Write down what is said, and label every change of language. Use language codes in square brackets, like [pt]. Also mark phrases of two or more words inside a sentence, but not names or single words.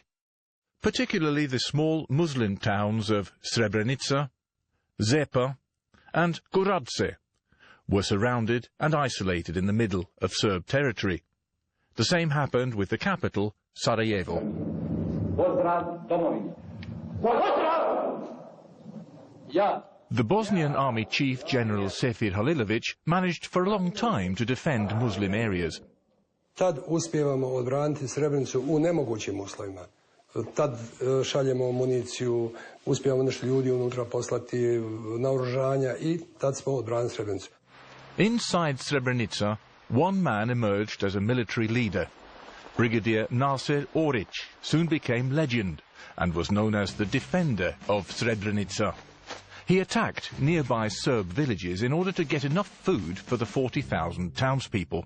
[en] Particularly the small Muslim towns of Srebrenica, Zepa and Goradse were surrounded and isolated in the middle of Serb territory. The same happened with the capital, Sarajevo. The Bosnian army chief, General Sefir Halilović, managed for a long time to defend Muslim areas. [bs] Tad uspijevamo odbraniti Srebrenicu u nemogućim uslovima. Tad šaljemo municiju, uspijemo nešto ljudi unutra poslati, naoružanja i tad smo odbranili Srebrenicu. [en] Inside Srebrenica, one man emerged as a military leader. Brigadier Nasir Oric soon became legend and was known as the defender of Srebrenica. He attacked nearby Serb villages in order to get enough food for the 40,000 townspeople.